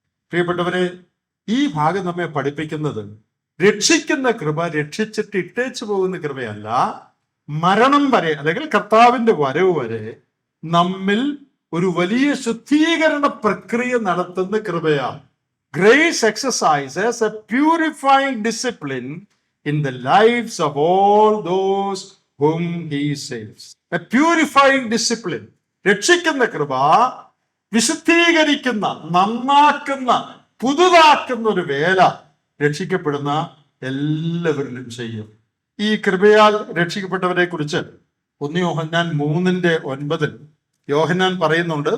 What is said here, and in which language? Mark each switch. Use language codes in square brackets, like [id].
[ml] പ്രിയപ്പെട്ടവരെ, ഈ ഭാഗം നമ്മെ പഠിപ്പിക്കുന്നത് രക്ഷിക്കുന്ന കൃപ രക്ഷിച്ചിട്ട് ഇട്ടേച്ചു പോകുന്ന കൃപയല്ല, മരണം വരെ അല്ലെങ്കിൽ കർത്താവിന്റെ വരവ് വരെ നമ്മിൽ ഒരു വലിയ ശുദ്ധീകരണ പ്രക്രിയ നടത്തുന്ന കൃപയാണ്. [en] Grace exercises a purifying discipline in the lives of all those whom he saves. A purifying discipline. [ml] രക്ഷിക്കുന്ന കൃപ വിശുദ്ധീകരിക്കുന്ന, നന്നാക്കുന്ന, പുതുതാക്കുന്ന ഒരു വേല രക്ഷിക്കപ്പെടുന്ന എല്ലാവരിലും ചെയ്യും. ഈ കൃപയാൽ രക്ഷിക്കപ്പെട്ടവരെ കുറിച്ച് 1 യോഹന്നാൻ 3:9 യോഹന്നാൻ പറയുന്നുണ്ട്.